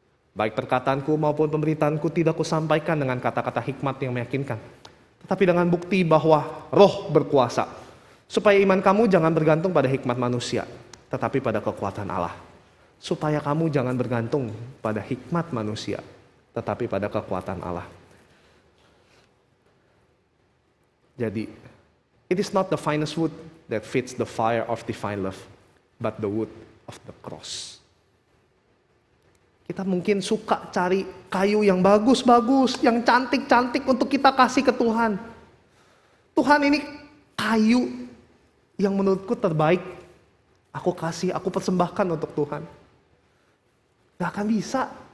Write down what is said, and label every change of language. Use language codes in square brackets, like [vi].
[id] Baik perkataanku maupun pemberitaanku tidak kusampaikan dengan kata-kata hikmat yang meyakinkan, tetapi dengan bukti bahwa Roh berkuasa, supaya iman kamu jangan bergantung pada hikmat manusia, tetapi pada kekuatan Allah. Supaya kamu jangan bergantung pada hikmat manusia, tetapi pada kekuatan Allah. [en] Jadi, it is not the finest wood that fits the fire of divine love, but the wood of the cross. [id] Kita mungkin suka cari kayu yang bagus-bagus, yang cantik-cantik untuk kita kasih ke Tuhan. Tuhan, ini kayu yang menurutku terbaik. Aku kasih, aku persembahkan untuk Tuhan. Gak akan bisa.